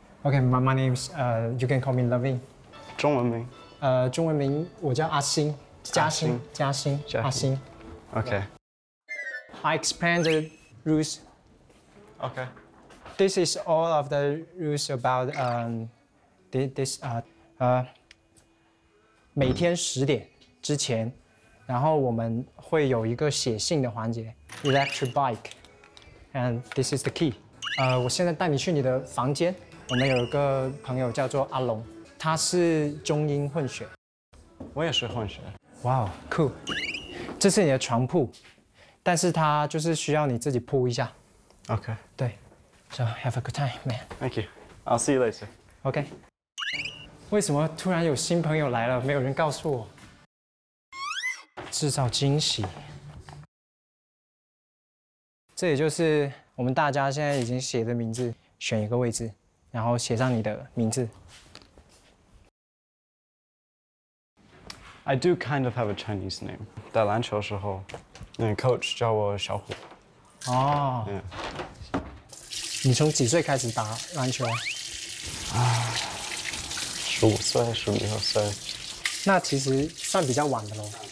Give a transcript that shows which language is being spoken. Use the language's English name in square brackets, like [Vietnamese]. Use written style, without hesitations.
[English] Okay, my name's you can call me Loving. [Chinese] 中文名？中文名我叫阿星，嘉兴，阿星。 [English] Okay. I explain the rules. Okay. This is all of the rules about this [Chinese] 每天10点之前，然后我们会有一个写信的环节 [English] ，electric bike，and this is the key。 [Chinese] 我现在带你去你的房间，我们有一个朋友叫做阿龙，他是中英混血。我也是混血。哇，cool！这是你的床铺，但是它就是需要你自己铺一下。 Okay. 对。 [English] So have a good time, man. Thank you. I'll see you later. OK。 [Chinese] 为什么突然有新朋友来了，没有人告诉我？制造惊喜。这也就是我们大家现在已经写的名字，选一个位置，然后写上你的名字。 [English] I do kind of have a Chinese name. [Chinese] 打篮球的时候，那 coach 叫我小虎。哦。你从几岁开始打篮球？15岁、16岁。那其实算比较晚的喽。